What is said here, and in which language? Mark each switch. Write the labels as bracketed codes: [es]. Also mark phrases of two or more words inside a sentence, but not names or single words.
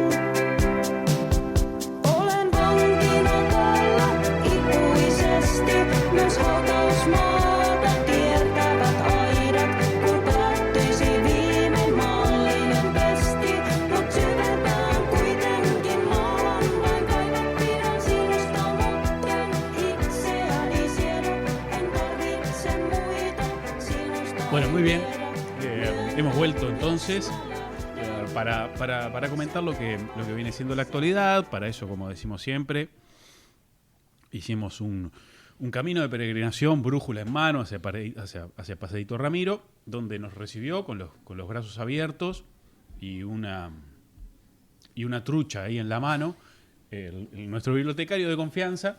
[fi] Olen vankina täällä ikuisesti, myös hautausmaata kiertävät aidat, kun päättyisi viimein maallinen pesti. Mut syvempään kuitenkin maahan vain kaivat, pidän sinusta, mutten itseäni siedä, en tarvitse muita sinusta. [es] Bueno, muy bien. [fi] tiedä. [es] Hemos vuelto entonces para comentar lo que viene siendo la actualidad. Para eso, como decimos siempre, hicimos un camino de peregrinación, brújula en mano, hacia Paseíto Ramiro, donde nos recibió con los brazos abiertos y una trucha ahí en la mano, nuestro bibliotecario de confianza.